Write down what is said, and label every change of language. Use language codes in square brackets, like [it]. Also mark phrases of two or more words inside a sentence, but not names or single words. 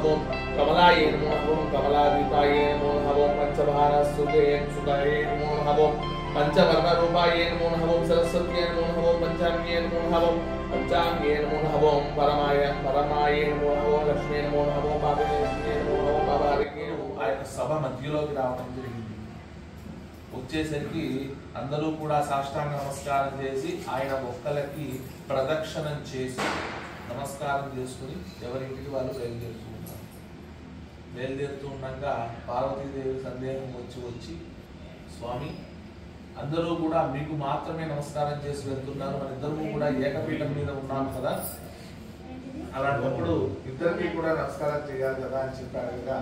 [sa] कमलाय नमः. कमलादीपाय नमः. पंचभारस्तुते सुताय नमः. पंचवर्णरूपाय नमः. सरस्वत्यै नमः. पंचाम्ये नमः. पंचांगे नमः. परमाय नमः. लक्ष्मी नमः. पापे नमः. पापारिके [te] ఆయన సభ మధ్యలోకి రావడం జరిగింది. వచ్చేసరికి అందరూ కూడా సాష్టాంగ నమస్కారం చేసి ఆయన మొక్కలకి ప్రదక్షిణం చేసి నమస్కారం చేసుకుని ఎవరింటికి వాళ్ళు బయలుదేరుతూ ఉండగా పార్వతీదేవి సందేహం వచ్చి స్వామి అందరూ కూడా మీకు మాత్రమే నమస్కారం చేసి వెళ్తున్నారు, మన ఇద్దరు కూడా ఏకపీఠం మీద ఉన్నాం కదా, అలాంటప్పుడు ఇద్దరికి కూడా నమస్కారం చేయాలి కదా అని చెప్పారు కదా.